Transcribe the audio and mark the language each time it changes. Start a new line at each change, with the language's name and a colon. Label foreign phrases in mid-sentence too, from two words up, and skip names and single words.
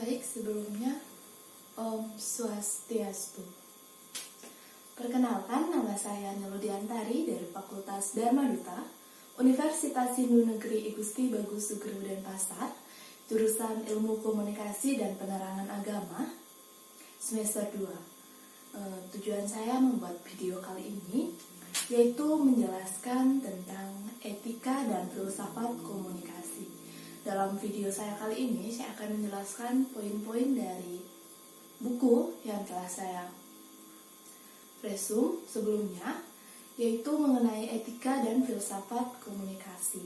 Indonesian: Baik, sebelumnya Om Swastiastu. Perkenalkan, nama saya Niludiantari dari Fakultas Dharma Duta, Universitas Hindu Negeri Igusti Bagus Sugro Denpasar, jurusan Ilmu Komunikasi dan Penerangan Agama, semester 2. Tujuan saya membuat video kali ini yaitu menjelaskan tentang etika dan filsafat komunikasi. Dalam video saya kali ini, saya akan menjelaskan poin-poin dari buku yang telah saya resume sebelumnya, yaitu mengenai etika dan filsafat komunikasi.